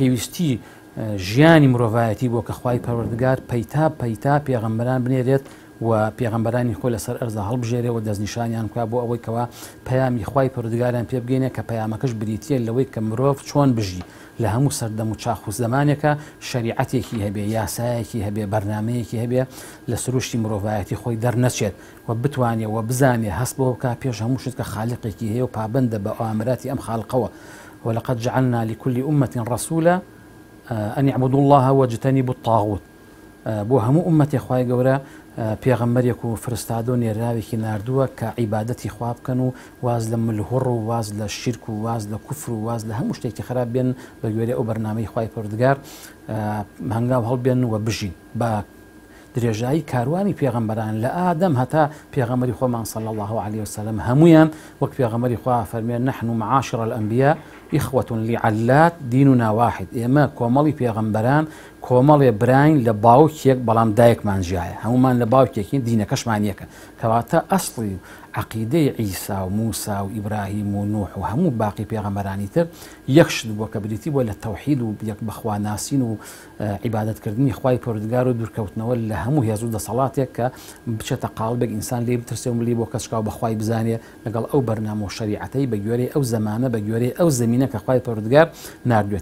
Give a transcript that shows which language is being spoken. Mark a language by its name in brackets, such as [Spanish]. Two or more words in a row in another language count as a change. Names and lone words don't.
[Central Kurdish] پێویستی ژیانی مرۆڤایەتی بۆ کە خوای پەروەردگار پەیتا پەیتا پێغەمبەران بنێرێت و پێغەمبەرانی خۆی لەسەر ئەرزە هەڵبژێرێ و دەستنیشانیان بکات بۆ ئەوەی کەوا پەیامی خوای پەروەردگاریان پێ بگەینێ کە پەیامەکەش بریتیە لەوەی کە مرۆڤ چۆن بژی لە هەموو سەردەم و چاخ و زمانێکە شریعەتێکی هەبێ، یاسایەکی هەبێ، بەرنامەیەکی هەبێ لە سروشتی مرۆڤایەتی خۆی دەرنەچێت و بتوانێت و بزانێ هەست بۆ بکات پێش هەموو شت کە خالقێکی هەیە و پابندە بە ئەوامراتی ئەم خاڵقەوە. [Arabic] ولقد جعلنا لكل أمة رسولا أن يعبدوا الله واجتنبوا الطاغوت. [Central Kurdish] بۆ هەموو ئومەتی خوای گەورە پێغەمبەرێک و فرستادۆ نێراوێکی ناردووە کە عیبادەتی خوا بکەن و واز لە ملهوڕ و واز لە شیرک و واز لە کوفر و واز لە هەموو شتێکی خراپ بێن بە گوێرە ئەو بەرنامەی خوای پەروەردگار هەنگاو هەڵبێن و بژین بە درێژایی کاروانی پێغەمبەران لە ئادەم هەتا پێغەمبەری خۆمان [Arabic] صلی الله عليه وسلم [Central Kurdish] هەمویان وەک پێغەمبەری خوا فەرمێن [Arabic] نحن معاشر الأنبياء إخوة لعلات ديننا واحد. [Central Kurdish] ئێمە کۆمەڵی پێغەمبەران کۆمەڵێ براین لە باوکێک بەڵام دایکمان ژایە، هەمومان لە باوکێکی دینەکەشمان یەکە کەواتە ئەسڵی عەقیدەی عیسا و موسا و ئیبراهیم و نوح و هەموو باقی پێغەمبەرانی تر یەکشت بووە کە بریتی بووە لە تەوحید و یەک بەخواناسین و عیبادەتکردنی خوای پەروەردگار و دوورکەوتنەوە لە هەموو هێز و دەسەڵاتێک کە بچێتە قاڵبێک ئینسان لێ بترسێ و لێ بۆ کەسکاو بەخوای بزانێ لەگەڵ ئەو بەرنامە و شەریعەتەی بە گوێرەی ئەو زەمانە بە گوێرەی ئەو زەمینە کە خوای پەروەردگار ناردوێتی.